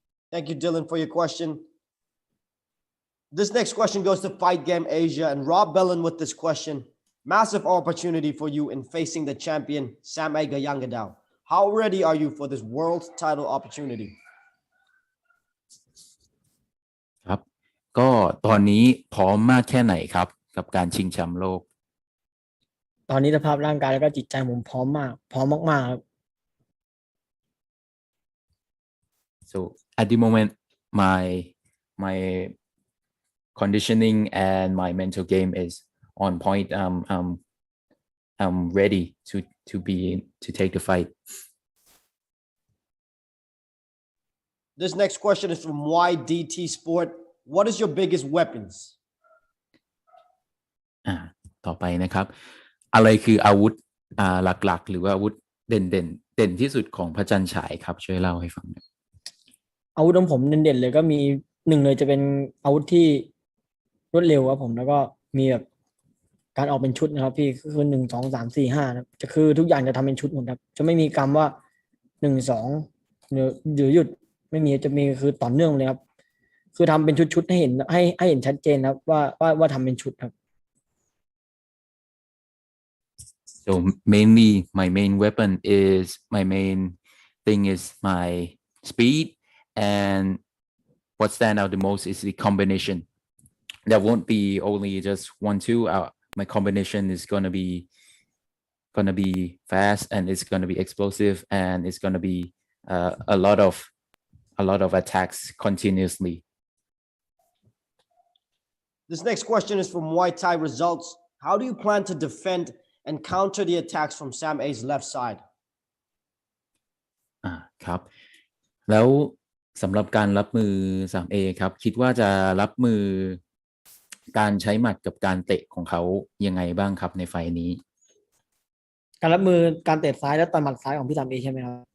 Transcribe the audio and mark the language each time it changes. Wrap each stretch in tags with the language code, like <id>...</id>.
<en>Thank you, Dylan, for your question. This next question goes to Fight Game Asia and Rob Bellin with this question. Massive opportunity for you in facing the champion, Sam A. Gaiyanghadao. How ready are you for this world title opportunity?</en> <th>ครับก็ตอนนี้พร้อมมากแค่ไหนครับกับการชิงแชมป์โลก ตอนนี้สภาพร่างกายแล้วก็จิตใจผมพร้อมมากพร้อมมากๆครับ</th> <en>So at the moment my conditioning and my mental game is on point. I'm ready to take the fight. This next question is from YDT Sport. What is your biggest weapons?</en> <th>ต่อไปนะครับอะไรคืออาวุธหลักๆหรือว่าอาวุธเด่นที่สุดของพระจันทร์ฉายครับช่วยเล่าให้ฟังหน่อย อาวุธของผมเด่นๆเลยก็มีหนึ่งเลยจะเป็นอาวุธที่รวดเร็วครับผมแล้วก็มีแบบการออกเป็นชุดนะครับพี่คือ1 2 3 4 5นะจะคือทุกอย่างจะทำเป็นชุดหมดครับจะไม่มีคำว่า1 2หรือหยุดไม่มีจะมีคือต่อเนื่องเลยครับคือทำเป็นชุดๆให้เห็นให้เห็นชัดเจนครับว่าทำเป็นชุดครับ</th> <en>So mainly my main weapon is my main thing is my speed, and what stand out the most is the combination. There won't be only just 1-2. My combination is gonna be fast, and it's gonna be explosive, and it's gonna be a lot of attacks continuously. This next question is from Muay Thai Results. How do you plan to defend and counter the attacks from Sam A's left side?</en> <th>ครับแล้วสำหรับการรับมือ 3A ครับคิดว่าจะรับมือการใช้หมัดกับการเตะของเขายังไงบ้างครับในไฟล์นี้ การรับมือการเตะซ้ายและต่อยหมัดซ้ายของพี่3Aใช่ไหมครับ</th>